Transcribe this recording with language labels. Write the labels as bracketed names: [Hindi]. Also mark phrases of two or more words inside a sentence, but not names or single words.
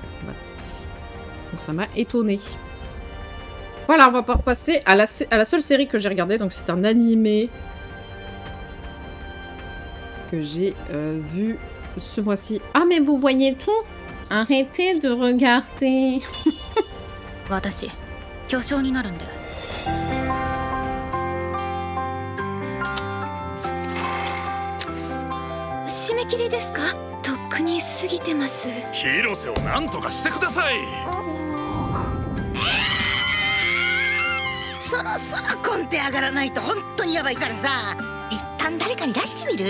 [French] Voilà. Donc ça m'a étonnée. Voilà, on va pouvoir passer à la seule série que j'ai regardée. Donc c'est un animé que j'ai vu ce mois-ci. Ah mais vous voyez tout? Arrêtez de regarder. [Japanese] 私、巨匠になるんだよ。締め切りですか？とっくに過ぎてます。広瀬を何とかしてください。そろそろコンテ上がらないと本当にやばいからさ、一旦誰かに出してみる？